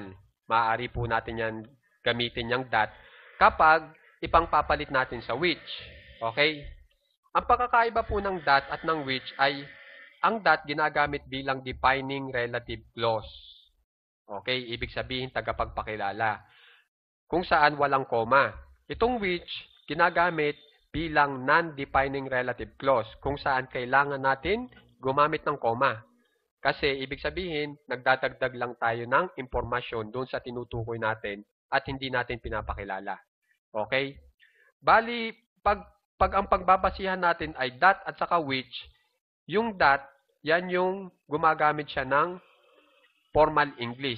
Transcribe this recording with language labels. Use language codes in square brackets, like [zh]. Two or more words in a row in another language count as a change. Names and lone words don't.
[tl] Maaari po natin yan gamitin yung that kapag ipangpapalit natin sa which. Okay? Ang pagkakaiba po ng that at ng which ay ang that ginagamit bilang [en] defining relative clause. [tl] Okay? Ibig sabihin tagapagpakilala. Kung saan walang koma. Itong which ginagamit bilang [en] non-defining relative clause. [tl] Kung saan kailangan natin gumamit ng koma. Kasi ibig sabihin, nagdadagdag lang tayo ng impormasyon doon sa tinutukoy natin at hindi natin pinapakilala. Okay? Bali, pag ang pagbabasihan natin ay that at saka which, yung that, yan yung gumagamit siya ng [en] formal English.